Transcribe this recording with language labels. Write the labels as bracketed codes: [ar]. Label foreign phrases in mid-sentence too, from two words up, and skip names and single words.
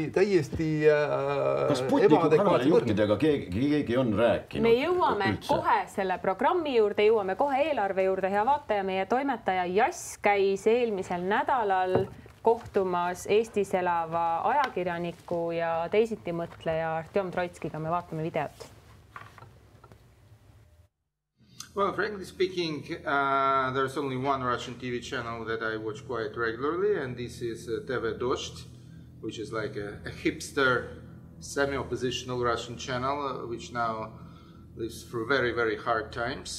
[et] kas Sputniku kanali juhtidega keegi on rääkinud? Me jõuame kohe selle programmi juurde, jõuame kohe eelarve juurde. Hea vaataja, meie toimetaja Jass käis eelmisel nädalal kohtumas Eestis elava ajakirjaniku ja teisitimõtleja Artjom Troitskiga. Me vaatame videot. [en] Well, frankly speaking, there's only one Russian TV channel that I watch quite regularly, and this is TV Dozht, which is like a hipster, semi-oppositional Russian channel, which now lives through very, very hard times.